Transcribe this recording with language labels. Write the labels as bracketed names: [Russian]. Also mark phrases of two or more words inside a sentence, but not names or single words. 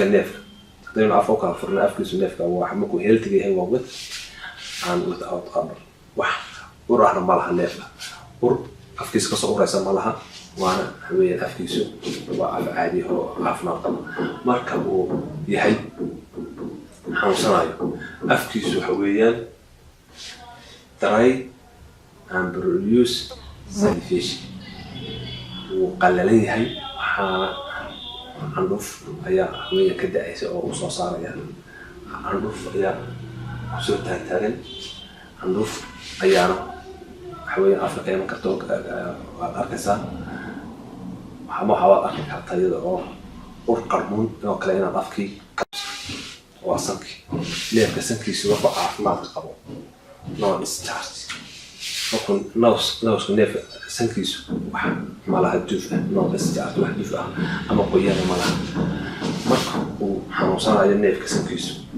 [Somali] neefka haddaynu afka u kala furna afkiisu neefka waa markuu healthiga yahay waa [English] with and without odor [Somali] wax ur ahna ma laha neefka ur afkiisa kasoo uraysa ma laha waana waxa weeyaan afkiisu waa af caadi oo caafimaad qaba marka uu yahay xanuunsanayo afkiisu waxa weeyaan [English] dry and produce salivation [Somali] wuu qallalan yahay waxaana candhuuf ayaa haweenka ka da-aysa oo u soo saaraya candhuuf ayaa kusoo taagtaagan candhuuf ayaana waxa weeyaan afka ka iman karto waad arkaysaa waxaad arki kartaa iyada oo ur qarmuun oo kale inaad afkii waa sankii neefka sankiisu markuu caafimaadka qabo [English] no discharge [Somali] markuu nowska neefka sankiisu wax malaha duuf ah [English] no discharge [Somali] wax duuf ah ama qoyaan malaha marka uu xanuunsanayo neefka sankiisu